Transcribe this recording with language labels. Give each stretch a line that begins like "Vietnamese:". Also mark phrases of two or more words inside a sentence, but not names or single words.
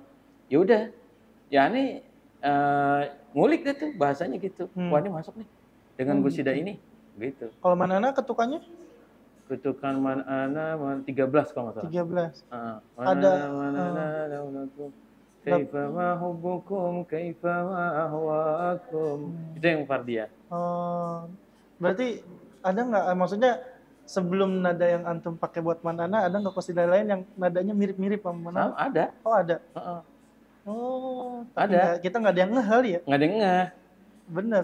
Indonesian: Ya udah, ya Ane ngulik deh tuh bahasanya gitu. Wah ini masuk nih dengan qasidah ini gitu. Kalau Man Ana ketukannya? Ketukan Man Ana 13 kalau nggak salah. 13.
Arabic: Ada كيف ما حبكم كيف ما أهواكم.
Indonesian: Itu yang fardiyah. Berarti ada nggak, maksudnya sebelum nada yang antum pakai buat Man Ana, ada nggak qasidah lain yang nadanya mirip-mirip sama Man Ana? Ada. Oh ada. Ada. Kita nggak ada yang ngeh kali ya? Nggak ada yang ngeh. Bener.